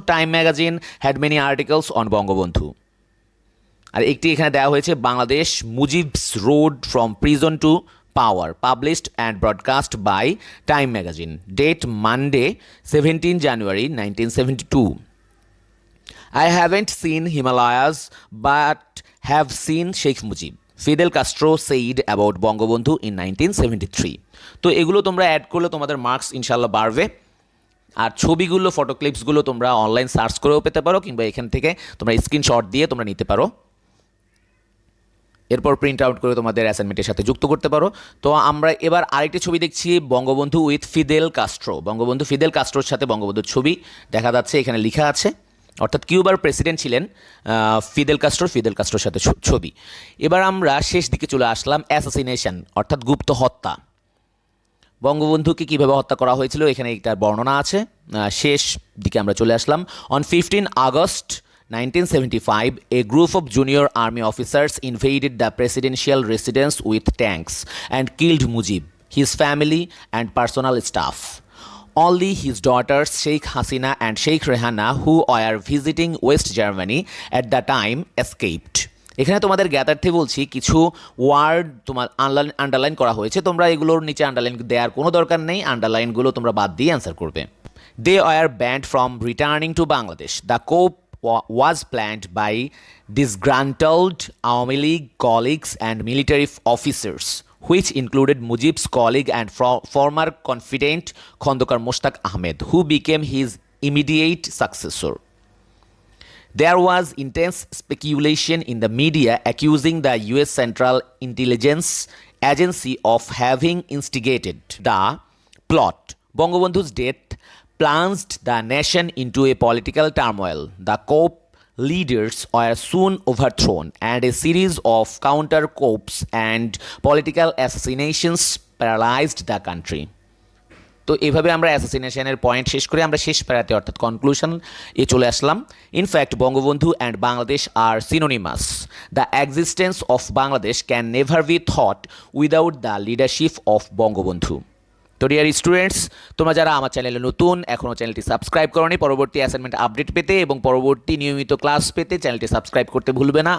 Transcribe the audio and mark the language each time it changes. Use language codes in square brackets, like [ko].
[en] Time magazine had many articles on Bangabandhu. [bn] আর একটি এখানে দেওয়া হয়েছে, [en] Bangladesh Mujib's road from prison to power, published and broadcast by Time magazine, date Monday 17 January 1972. I haven't seen Himalayas but have seen Sheikh Mujib, Fidel Castro said about Bangabandhu in 1973। [bn] তো এগুলো তোমরা add করলে তোমাদের marks ইনশাল্লাহ বাড়বে। আর ছবিগুলো, ফটো ক্লিপসগুলো তোমরা online search করেও পেতে পারো, কিংবা এখান থেকে তোমরা স্ক্রিনশট দিয়ে তোমরা নিতে পারো, এরপর প্রিন্ট আউট করে তোমাদের অ্যাসাইনমেন্টের সাথে যুক্ত করতে পারো। তো আমরা এবার আরেকটি ছবি দেখছি, [en] Bangabandhu with Fidel Castro. [bn] Bangabandhu Fidel কাস্ট্রোর সাথে বঙ্গবন্ধুর ছবি দেখা যাচ্ছে, এখানে লেখা আছে, অর্থাৎ কিউবার প্রেসিডেন্ট ছিলেন ফিদেল কাস্ট্রোর সাথে ছবি। এবার আমরা শেষ দিকে চলে আসলাম, অ্যাসাসিনেশন অর্থাৎ গুপ্ত হত্যা। বঙ্গবন্ধুকে কীভাবে হত্যা করা হয়েছিল এখানে একটার বর্ণনা আছে। শেষ দিকে আমরা চলে আসলাম। [en] On 15 August 1975, a group of junior army officers invaded the presidential residence with tanks and killed Mujib, his family and personal staff. Only his daughters Sheikh Hasina and Sheikh Rehana, who were visiting West Germany at the time, escaped. [bn] এখানে তোমাদের জ্ঞাতার্থে বলছি, কিছু word তোমার underline করা হয়েছে, তোমরা এগুলোর নিচে আন্ডারলাইন দেওয়ার কোনো দরকার নেই, আন্ডারলাইনগুলো তোমরা বাদ দিয়ে অ্যান্সার করবে। [en] They were banned from returning to Bangladesh. The coup was planned by disgruntled Awami League colleagues and military officers, which included Mujib's colleague and former confidant Khondokar Mushtaq Ahmed, who became his immediate successor. There was intense speculation in the media accusing the US Central Intelligence Agency of having instigated the plot. Bangabandhu's death plunged the nation into a political turmoil. The coup leaders were soon overthrown, and a series of counter-coups and political assassinations paralyzed the country. [bn] তো এভাবে আমরা অ্যাসাসিনেশনের point শেষ করে আমরা শেষ প্যারাতে অর্থাৎ conclusion এ চলে আসলাম। [en] In fact Bangabandhu and Bangladesh আর synonymous. The existence of Bangladesh can never be thought without the leadership of Bangabandhu. [bn] তো ডিয়ার স্টুডেন্টস, তোমরা যারা আমার চ্যানেলে নতুন, এখনও চ্যানেলটি সাবস্ক্রাইব করোনি, পরবর্তী অ্যাসাইনমেন্ট আপডেট পেতে এবং পরবর্তী নিয়মিত ক্লাস পেতে চ্যানেলটি সাবস্ক্রাইব করতে ভুলবে না।